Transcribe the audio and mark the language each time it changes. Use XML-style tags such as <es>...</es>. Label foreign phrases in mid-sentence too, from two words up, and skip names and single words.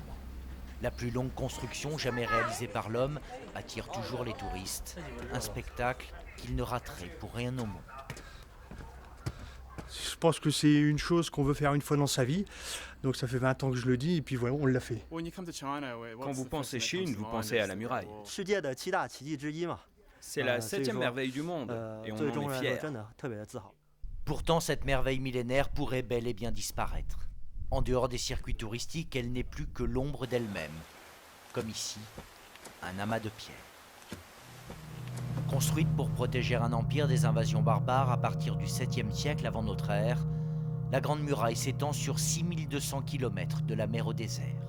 <fr>La plus longue construction jamais réalisée par l'homme attire toujours les touristes. Un spectacle qu'ils ne rateraient pour rien au monde. Je pense que c'est une chose qu'on veut faire une fois dans sa vie. Donc ça fait 20 ans que je le dis et puis voilà, on l'a fait. Quand vous pensez Chine, vous pensez à la muraille.</fr> <zh>世界的7大奇迹之一嘛，</zh> <fr>C'est la c'est 7e jour. merveille du monde et on</fr> <zh>最</zh> <fr>en</fr> <zh>重</zh> <fr>est</fr> <zh>要的</zh> <fr>fiers.</fr> <zh>真的特别的自豪。</zh> <fr>Pourtant, cette merveille millénaire pourrait bel et bien disparaître. En dehors des circuits touristiques, elle n'est plus que l'ombre d'elle-même. Comme ici, un amas de pierres. Construite pour protéger un empire des invasions barbares à partir du 7e siècle avant notre ère, la Grande Muraille s'étend sur 6200 km de la mer au désert.</fr>